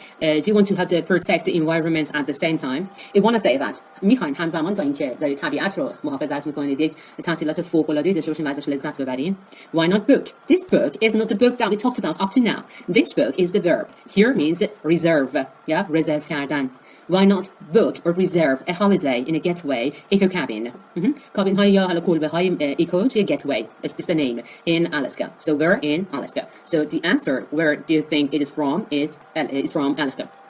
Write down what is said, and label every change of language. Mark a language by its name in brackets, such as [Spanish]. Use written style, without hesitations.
[English] Do you want to have to protect the environment at the same time? I want to say that [Persian] میخواین همزمان با اینکه دارید طبیعت رو محافظت میکنید یک تعطیلات فوق العاده داشته باشین و ازش لذت ببرین. [English] Why not book? This book is not the book that we talked about up to now. This book is the verb. Here means reserve. Yeah, reserve کردن. Why not book or reserve a holiday in a getaway eco cabin? [Persian] Cabin های یا حالا کلبه های eco توی getaway. [English] It's the name in Alaska. So we're in Alaska. So the answer, where do you think it is from? It's from Alaska.